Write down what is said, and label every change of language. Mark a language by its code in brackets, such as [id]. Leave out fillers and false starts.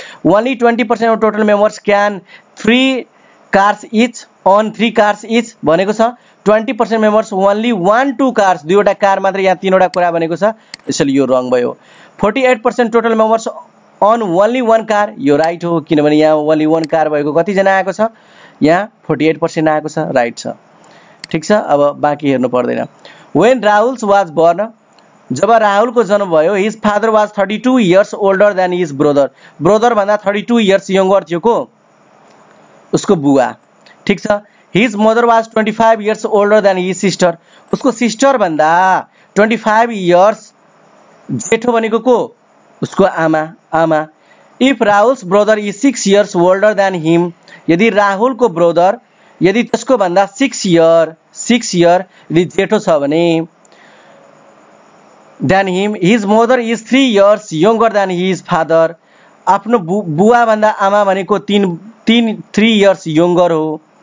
[en] only 20% of total members can 3 cars each and 3 cars each [ne] भनेको छ। 20% members only 1-2 cars, दुईवटा car मात्र, यहाँ 3 वटा कुरा भनेको छ, त्यसैले यो रङ भयो। 48% total members on only 1 car, यो राइट हो, किनभने यहाँ ओन्ली 1 कार भएको कति जना आएको छ? यहाँ 48% आएको छ, राइट छ। ठीक छ? अब बाँकी हेर्नु पर्दैन। [en] When Rahul was born, [ne] जब राहुलको जन्म भयो, [en] his father was 32 years older than his brother. [ne] Brother भन्दा 32 years यंगर थियो को? उसको बुवा। ठीक छ? [en] his mother was 25 years older than his sister, [ne] उसको सिस्टर भन्दा 25 इयर्स जेठो भनेको को? उसको आमा। [en] if Rahul's brother is 6 years older than him, [ne] यदि राहुलको ब्रदर यदि त्यसको भन्दा 6 इयर यदि जेठो छ भने [en] then him his mother is 3 years younger than his father, [ne] आफ्नो बुवा भन्दा आमा भनेको 3 इयर्स यंगर हो।